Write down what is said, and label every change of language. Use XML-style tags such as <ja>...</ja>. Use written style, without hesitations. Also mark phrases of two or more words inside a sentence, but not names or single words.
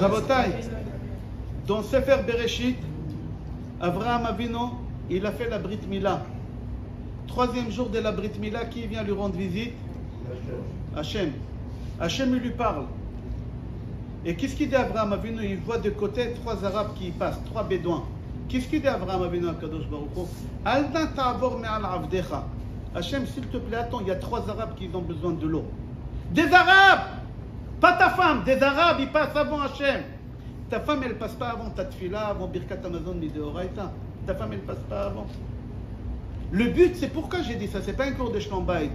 <fr>Rabotai, dans Sefer Bereshit, Avraham Avinu, il a fait la Brit Mila. Troisième jour de la Brit Mila, qui vient lui rendre visite? Hachem. Hachem lui parle. Et qu'est-ce qu'il dit à Avraham Avinu? Il voit de côté trois Arabes qui passent, trois Bédouins. Qu'est-ce qu'il dit à Avraham Avinu à</fr> <he>קדוש ברוך הוא? אלדא תעבור מעל עבדך.</he> <fr>Hachem, s'il te plaît, attends, il y a trois Arabes qui ont besoin de l'eau. Des Arabes! Pas ta femme, des Arabes, ils passent avant Hachem. Ta femme, elle passe pas avant ta tfila, avant Birkat Amazon, ni de Horaïta. Ta femme, elle passe pas avant. Le but, c'est pourquoi j'ai dit ça, c'est pas un cours de Shlombaït.</fr>